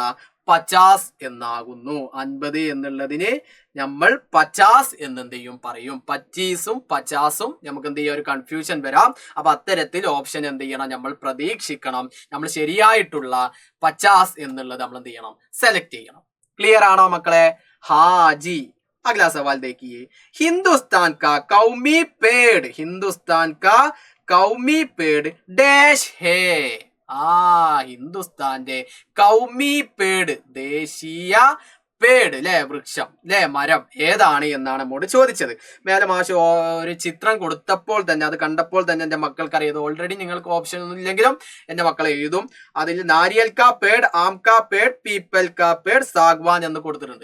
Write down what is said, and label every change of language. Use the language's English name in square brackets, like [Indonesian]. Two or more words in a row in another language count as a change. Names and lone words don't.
[Malayalam] 50 എന്നാകുന്നു. 50 എന്നുള്ളതിന് നമ്മൾ 50 എന്നെന്ത് ചെയ്യും പറയും. 25ഉം 50ഉം നമുക്ക് എന്ത് ചെയ്യാം, ഒരു കൺഫ്യൂഷൻ വരാം. അപ്പൊ അത്തരത്തിൽ ഓപ്ഷൻ എന്ത് ചെയ്യണം, നമ്മൾ പ്രതീക്ഷിക്കണം. നമ്മൾ ശരിയായിട്ടുള്ള 50 എന്നുള്ളത് നമ്മൾ എന്ത് ചെയ്യണം, സെലക്ട് ചെയ്യണം. ക്ലിയർ ആണോ മക്കളേ? [Hindi] हाँ जी। अगला सवाल देखिए, हिंदुस्तान का कौमी पेड़, हिंदुस्तान का कौमी पेड़ डैश है. [Malayalam] ഹിന്ദുസ്ഥാന്റെ [Hindi] कौमी पेड़, [Malayalam] ദേശീയ പേട് അല്ലെ, വൃക്ഷം അല്ലെ, മരം ഏതാണ് എന്നാണ് നമ്മോട് ചോദിച്ചത്. മേലെ മാഷ് ഒരു ചിത്രം കൊടുത്തപ്പോൾ തന്നെ, അത് കണ്ടപ്പോൾ തന്നെ എൻ്റെ മക്കൾക്ക് അറിയാം. ഓൾറെഡി നിങ്ങൾക്ക് ഓപ്ഷൻ ഒന്നും ഇല്ലെങ്കിലും എൻ്റെ മക്കൾ എഴുതും. അതിൽ [Hindi] नारियल का पेड़, आम का पेड़, पीपल का पेड़, सागवान [Malayalam] എന്ന് കൊടുത്തിട്ടുണ്ട്.